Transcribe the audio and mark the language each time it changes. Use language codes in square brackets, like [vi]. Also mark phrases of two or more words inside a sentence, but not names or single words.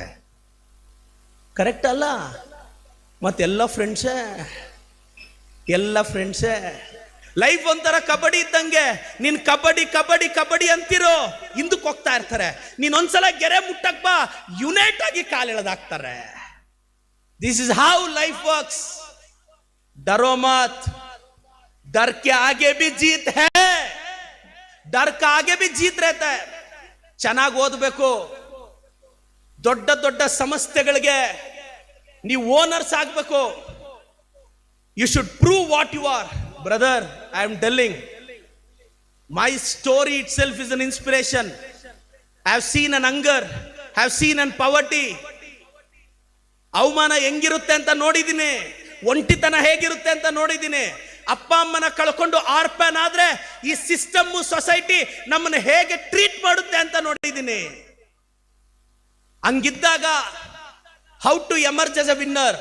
[kn] ಕರೆಕ್ಟ್ ಅಲ್ಲ? ಮತ್ತೆಲ್ಲ ಫ್ರೆಂಡ್ಸೇ, ಎಲ್ಲ ಫ್ರೆಂಡ್ಸೇ. ಲೈಫ್ ಒಂಥರ ಕಬಡ್ಡಿ ಇದ್ದಂಗೆ. ನೀನ್ ಕಬಡ್ಡಿ ಕಬಡ್ಡಿ ಕಬಡ್ಡಿ ಅಂತಿರೋ, ಹಿಂದಕ್ಕೆ ಹೋಗ್ತಾ ಇರ್ತಾರೆ. ನೀನ್ ಒಂದ್ಸಲ ಗೆರೆ ಮುಟ್ಟಕ್ ಬಾ, ಯುನೈಟ್ ಆಗಿ ಕಾಲೆಳೆದಾಕ್ತಾರೆ. [en] This is how life works. [hi] डरो मत, डर के आगे भी जीत है, डर का आगे भी जीत रहता है. [kn] ಚೆನ್ನಾಗಿ ಓದಬೇಕು. ದೊಡ್ಡ ದೊಡ್ಡ ಸಂಸ್ಥೆಗಳಿಗೆ ನೀವು ಓನರ್ಸ್ ಆಗಬೇಕು. [en] You should prove what you are. Brother, I am telling, my story itself is an inspiration. I have seen an hunger, I have seen an poverty. [kn] ಅವಮಾನ ಹೆಂಗಿರುತ್ತೆ ಅಂತ ನೋಡಿದ್ದೀನಿ, ಒಂಟಿತನ ಹೇಗಿರುತ್ತೆ ಅಂತ ನೋಡಿದ್ದೀನಿ. ಅಪ್ಪ ಅಮ್ಮನ ಕಳ್ಕೊಂಡು ಆರ್ಪನ್ ಆದ್ರೆ ಈ [en] system society [kn] ನಮ್ಮನ್ನ ಹೇಗೆ ಟ್ರೀಟ್ ಮಾಡುತ್ತೆ ಅಂತ ನೋಡಿದ್ದೀನಿ. [en] ಹಂಗಿದ್ದಾಗ how to emerge as a winner.